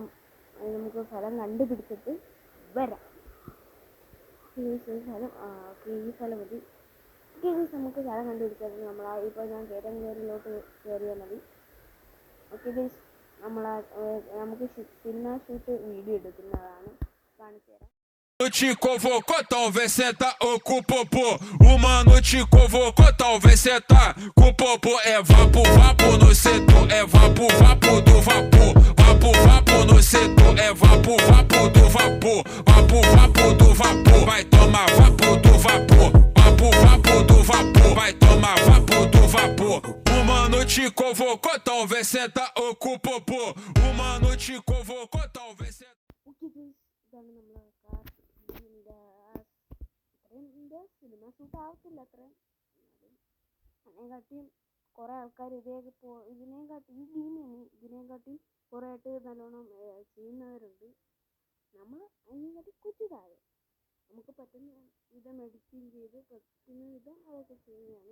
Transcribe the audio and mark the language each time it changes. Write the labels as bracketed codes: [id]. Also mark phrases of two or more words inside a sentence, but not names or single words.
[ml] നമുക്ക് സ്ഥലം കണ്ടുപിടിച്ചിട്ട് വരാം. സ്ഥലം ഈ സ്ഥലം മതി. നമുക്ക് സ്ഥലം കണ്ടുപിടിച്ചത് ഇപ്പോൾ ഞാൻ കേരളത്തിലോട്ട് കയറിയാൽ മതി. [en] okay guys, [ml] നമുക്ക് [en] cinema shoot video [ml] എടുക്കുന്നതാണ്, കാണിച്ചു തരാം. [pt] Te convocou, talvez senta ou com o popô. O mano te convocou, talvez senta com o popô. É vapo, vapo no setor, é vapo, vapo do vapor. Vapo, vapo no setor, é vapo, vapo do vapor. Vapo, vapo do vapor, vai tomar vapo do vapor. Vapo, vapo do vapor, vai tomar vapo do vapor. O mano te convocou, talvez senta ou com o popô. O mano te convocou, talvez senta. [en] cinema shoot [ml] ആവത്തില്ല അത്രയും. അതിനെക്കാട്ടിയും കുറേ ആൾക്കാർ ഇതിനെക്കാട്ടി കുറേ ആയിട്ട് നല്ലോണം ചെയ്യുന്നവരുണ്ട്. നമ്മൾ അതിനെക്കാട്ടി കുറ്റിതാഴെ നമുക്ക് പറ്റുന്ന വിധം എഡിറ്റിങ് ചെയ്ത് പറ്റുന്ന വിധം അതൊക്കെ ചെയ്യുന്നതാണ്.